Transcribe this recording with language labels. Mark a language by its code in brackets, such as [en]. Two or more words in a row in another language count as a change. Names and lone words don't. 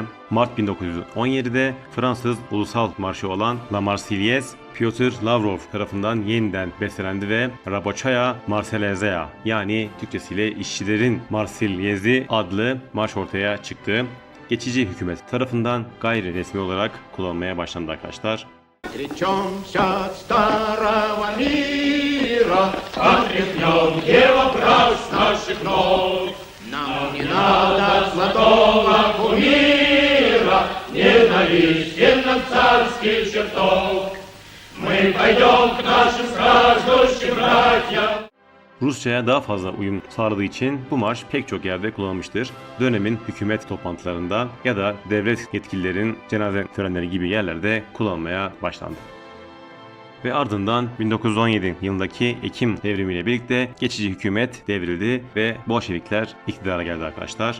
[tr] Mart 1917'de Fransız ulusal marşı olan La Marseillaise Pyotr Lavrov tarafından yeniden bestelendi ve Rabochaya Marselezea yani Türkçesiyle işçilerin Marsilyezi adlı marş ortaya çıktı. Geçici hükümet tarafından gayri resmi olarak kullanılmaya başlandı arkadaşlar. [ru] Отречемся от старого мира, отряхнем его прах с наших ног. Нам не надо золотого кумира, ненавистен от царских чертог. Мы пойдем к нашим страждущим братьям. [tr] Rusça'ya daha fazla uyum sağladığı için bu marş pek çok yerde kullanılmıştır. Dönemin hükümet toplantılarında ya da devlet yetkililerin cenaze törenleri gibi yerlerde kullanılmaya başlandı. Ve ardından 1917 yılındaki Ekim devrimiyle birlikte geçici hükümet devrildi ve Bolşevikler iktidara geldi arkadaşlar.